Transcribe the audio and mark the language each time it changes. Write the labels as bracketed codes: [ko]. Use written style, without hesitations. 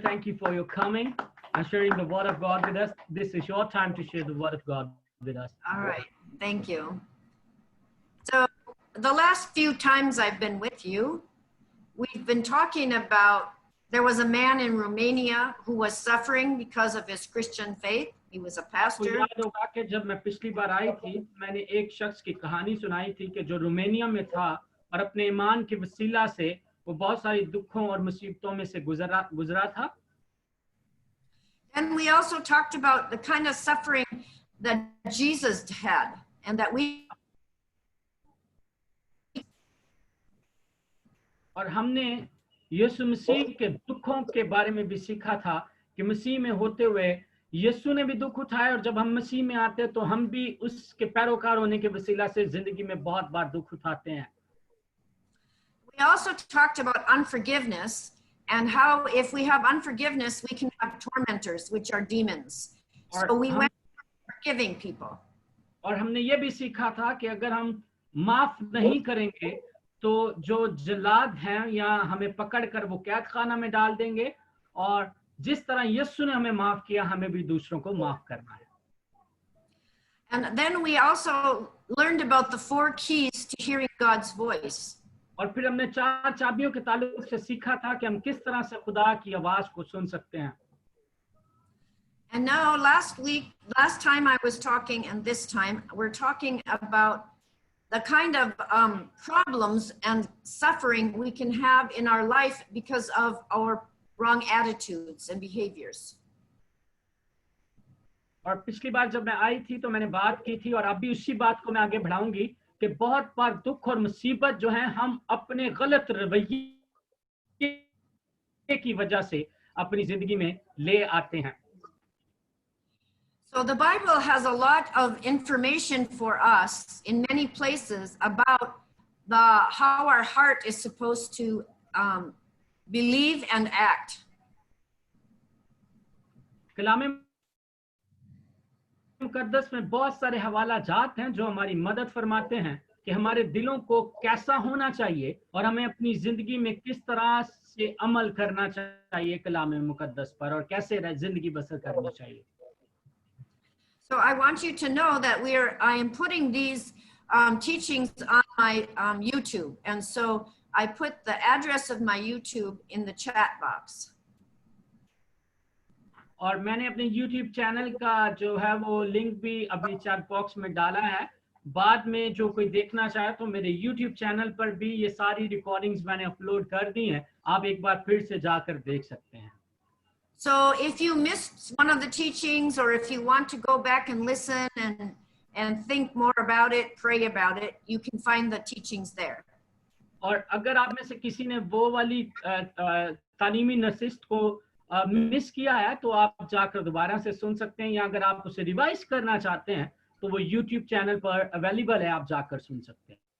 [en] Thank you for your coming and sharing the Word of God with us. This is your time to share the Word of God with us. All right, thank you. So the last few times I've been with you, we've been talking about, there was a man in Romania who was suffering because of his Christian faith. He was a [hi] आपको [en] pastor. [hi] याद होगा कि जब मैं पिछली बार आई थी, मैंने एक शख्स की कहानी सुनाई थी कि जो रोमानिया में था और अपने ईमान के वसीला से वो बहुत सारी दुखों और मुसीबतों में से गुजरा था. [en] And we also talked about the kind of suffering that Jesus had and that we. [hi] और हमने यीशु मसीह के दुखों के बारे में भी सीखा था कि मसीह में होते हुए यीशु ने भी दुख उठाए और जब हम मसीह में आते हैं तो हम भी उसके पैरोकार होने के वसीला से जिंदगी में बहुत बार दुख उठाते हैं. [en] We also talked about unforgiveness and how if we have unforgiveness, we can have tormentors, which are demons. So we went forgiving people. [hi] और हमने ये भी सीखा था कि अगर हम माफ नहीं करेंगे तो जो जल्लाद हैं या हमें पकड़कर वो कैद खाना में डाल देंगे और जिस तरह यीशु ने हमें माफ किया हमें भी दूसरों को माफ करना है. [en] And then we also learned about the 4 keys to hearing God's voice. [hi] और फिर हमने 4 चाबियों के ताल्लुक से सीखा था कि हम किस तरह से खुदा की आवाज को सुन सकते हैं. [en] And now last time I was talking and this time we're talking about the kind of problems and suffering we can have in our life because of our wrong attitudes and behaviors. [hi] और पिछली बार जब मैं आई थी तो मैंने बात की थी और अभी उसी बात को मैं आगे बढ़ाऊंगी कि बहुत बार दुख और मुसीबत जो है हम अपने गलत रवैये की वजह से अपनी जिंदगी में ले आते हैं. [en] So the Bible has a lot of information for us in many places about how our heart is supposed to believe and act. [hi] कलाम मुकद्दस में बहुत सारे हवाला जात हैं जो हमारी मदद फरमाते हैं कि हमारे दिलों को कैसा होना चाहिए और हमें अपनी जिंदगी में किस तरह से अमल करना चाहिए कलाम मुकद्दस पर और कैसे जिंदगी बसर करनी चाहिए. [en] So I want you to know that I am putting these teachings on my YouTube, and so I put the address of my YouTube in the chat box. [hi] और मैंने अपने YouTube चैनल का जो है वो लिंक भी अभी chat box में डाला है. बाद में जो कोई देखना चाहे तो मेरे YouTube चैनल पर भी ये सारी रिकॉर्डिंग्स मैंने अपलोड कर दी हैं. आप एक बार फिर से जाकर देख सकते हैं. [en] So if you missed one of the teachings or if you want to go back and listen and think more about it, pray about it, you can find the teachings there. [hi] और अगर आप में से किसी ने वो वाली तालीमी नशिस्त को मिस किया है तो आप जाकर दोबारा से सुन सकते हैं या अगर आप उसे रिवाइज करना चाहते हैं तो वो YouTube चैनल पर अवेलेबल है, आप जाकर सुन सकते हैं.